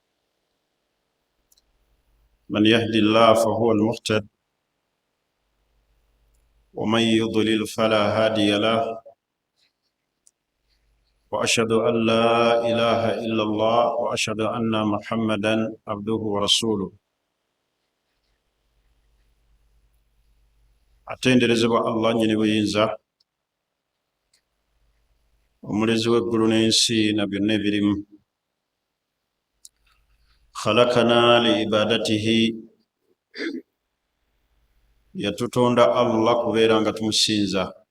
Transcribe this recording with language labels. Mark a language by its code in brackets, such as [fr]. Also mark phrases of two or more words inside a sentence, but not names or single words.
[ar] من يهد الله فهو المهتد ومن يضلل فلا هادي له، وأشهد أن لا إله إلا الله وأشهد أن محمدا عبده ورسوله. [lg] atenderezebwa Allah nnyini buyinza, omulezi w'eggulu n'ensi na byonna ebirimu. [ar] خلقنا لعبادته, [lg] yatutonda Allah kubeera nga tumusinza.